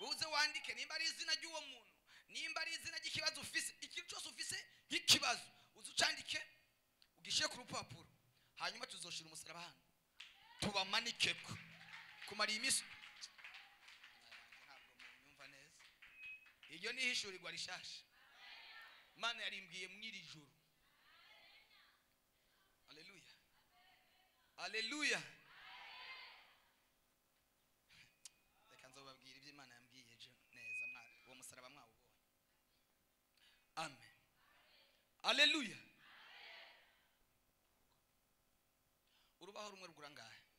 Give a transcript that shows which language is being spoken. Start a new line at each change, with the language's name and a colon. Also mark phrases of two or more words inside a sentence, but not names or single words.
Rundi: uze wandike nimba ari izina ry'uwo muntu, nimba ari izina ry'ikibazo ufise, ikintu cyose ufise nk'ikibazo uze ucandike ugishyire ku rupapuro, hanyuma tuzoshira umusaraba hano tubamanike kumara iminsi. Ntabwo munyumva neza, iryo ni ihishurirwa rishasha Imana yarimbwiye mw'iri joro. Haleluya, haleluya. Reka nzobabwira ibyo Imana yambwiye neza, uwo musaraba mwawubonye. Amen, haleluya. Urubaho rumwe rugura ngahe?